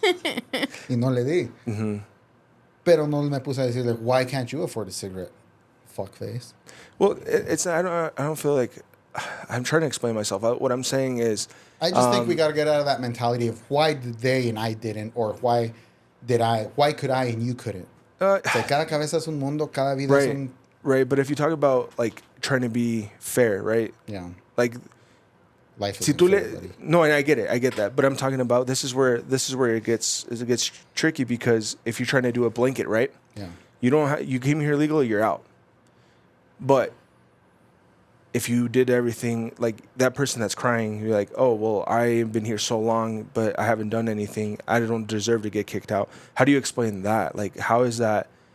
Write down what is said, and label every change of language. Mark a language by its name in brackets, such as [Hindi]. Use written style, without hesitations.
[Spanish] Y no le di. Pero no me puse a decirle, [English] why can't you afford a cigarette? Fuckface. Well, it's I don't feel like I'm trying to explain myself. What I'm saying is I just think we got to get out of that mentality of why did they and I didn't, or why could I and you couldn't? [Spanish] Que cada cabeza es un mundo, cada vida es [English] right, [Spanish] un... [English] right. But if you talk about like trying to be fair, right? Yeah, Like, life is [Spanish] si tú no, [English] and I get it, I get that. But I'm talking about this is where it gets tricky, because if you're trying to do a blanket, right? Yeah. You don't you came here legally, you're out. But if you did everything, like that person that's crying, you're like, oh, well, I've been here so long, but I haven't done anything. I don't deserve to get kicked out. How do you explain that? Like, how is that